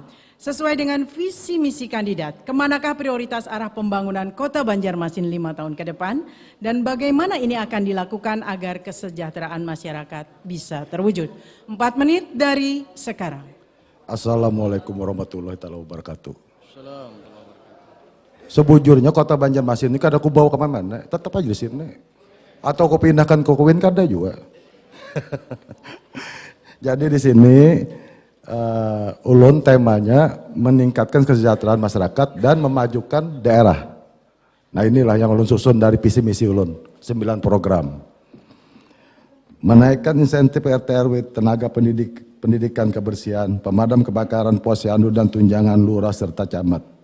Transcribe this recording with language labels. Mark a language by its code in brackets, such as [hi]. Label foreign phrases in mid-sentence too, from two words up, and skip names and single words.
[id] Sesuai dengan visi misi kandidat, kemanakah prioritas arah pembangunan Kota Banjarmasin 5 tahun ke depan, dan bagaimana ini akan dilakukan agar kesejahteraan masyarakat bisa terwujud. 4 menit dari sekarang. [ar] Assalamualaikum warahmatullahi wabarakatuh. [bjn] Sebujurnya Kota Banjarmasin ini kada aku bawa kemana-mana, tetap aja di sini. Atau aku pindahkan ke Kuwin kada juga. [id] Jadi di sini ulun temanya meningkatkan kesejahteraan masyarakat dan memajukan daerah. Nah inilah yang ulun susun dari visi misi ulun, 9 program. Menaikkan insentif RT RW, tenaga pendidikan kebersihan, pemadam kebakaran, posyandu dan tunjangan lurah serta camat.